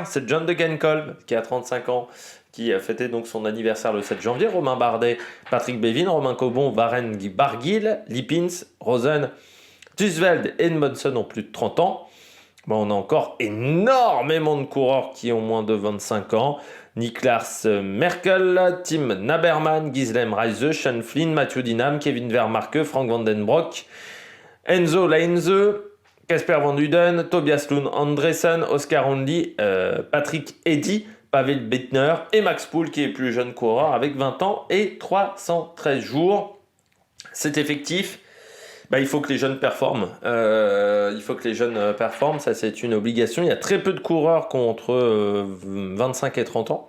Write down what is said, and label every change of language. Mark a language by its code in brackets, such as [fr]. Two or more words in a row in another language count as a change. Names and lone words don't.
[fr] C'est John Degenkolb qui a 35 ans, qui a fêté donc son anniversaire le 7 janvier. Romain Bardet, Patrick Bevin, Romain Cobon, Warren Barguil, Lippins, Rosen, Tusveld et Edmondson ont plus de 30 ans. On a encore énormément de coureurs qui ont moins de 25 ans. Niklas Merkel, Tim Naberman, Gislem Reise, Sean Flynn, Mathieu Dinam, Kevin Vermarke, Frank Vandenbroek, Enzo Leinze, Casper Van Uden, Tobias Lund Andresen, Oscar Only, Patrick Eddy, Pavel Bittner et Max Poul qui est plus jeune coureur avec 20 ans et 313 jours. Cet effectif, il faut que les jeunes performent. Ça c'est une obligation. Il y a très peu de coureurs qui ont entre 25 et 30 ans.